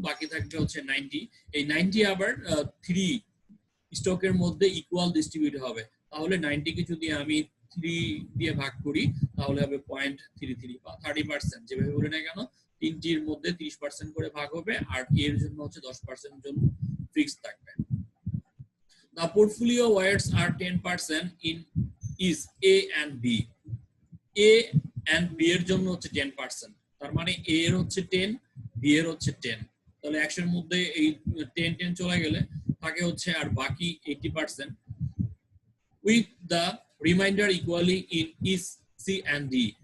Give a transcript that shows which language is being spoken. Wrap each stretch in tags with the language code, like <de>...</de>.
<bn>বাকি থাকবে হচ্ছে 90। এই 90 আবার 3 স্টকের মধ্যে ইকুয়াল ডিস্ট্রিবিউট হবে। তাহলে 90 কে যদি আমি 3 দিয়ে ভাগ করি তাহলে হবে 0.33 বা 30%, যেভাবে বলে না কেন তিনটির মধ্যে 30% করে ভাগ হবে, আর এর জন্য হচ্ছে 10% জন্য ফিক্স থাকবে।</bn> <en>The portfolio weights are 10% in is A and B.</en> <bn>A and B এর জন্য হচ্ছে 10%, তার মানে A এর হচ্ছে 10, B এর হচ্ছে 10। তাহলে 100-এর মধ্যে এই 10 চলে গেলে থাকে হচ্ছে আর বাকি 80%,</bn> <en>with the remainder equally in is C and D.</en>